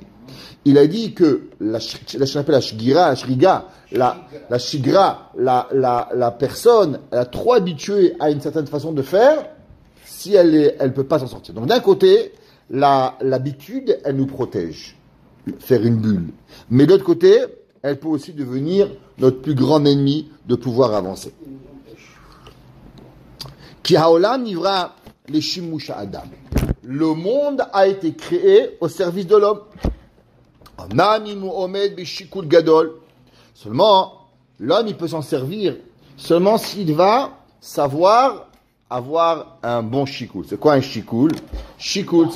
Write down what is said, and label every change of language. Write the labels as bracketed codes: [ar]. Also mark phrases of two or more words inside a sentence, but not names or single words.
[fr] Il a dit que la personne, elle a trop habitué à une certaine façon de faire, si elle peut pas s'en sortir. Donc d'un côté, l'habitude, elle nous protège, faire une bulle. Mais de l'autre côté, elle peut aussi devenir notre plus grand ennemi de pouvoir avancer. [he] כי העולם נברא לשימוש האדם. [fr] Le monde a été créé au service de l'homme. Seulement, l'homme, il peut s'en servir seulement s'il va savoir avoir un bon shikoul. C'est quoi un shikoul?